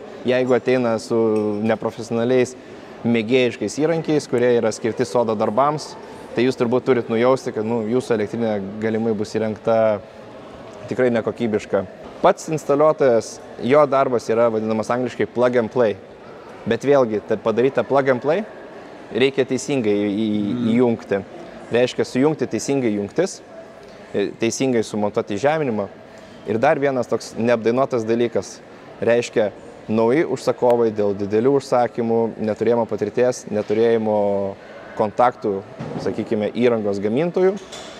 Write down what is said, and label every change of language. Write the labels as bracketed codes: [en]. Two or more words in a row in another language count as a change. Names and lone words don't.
[lt] Jeigu ateina su neprofesionaliais mėgėjiškais įrankiais, kurie yra skirti sodo darbams, tai jūs turbūt turit nujausti, kad jūsų elektrinė galimai bus įrengta tikrai nekokybiška. Pats instaliuotojas, jo darbas yra vadinamas angliškai [en] plug and play. [lt] Bet vėlgi, padaryta [en] plug and play [lt] reikia teisingai įjungti. Reiškia sujungti teisingai jungtis, teisingai sumontuoti įžeminimą. Ir dar vienas toks neapdainuotas dalykas. Reiškia nauji užsakovai dėl didelių užsakymų, neturėjimo patirties, neturėjimo kontaktų, sakykime, įrangos gamintojų.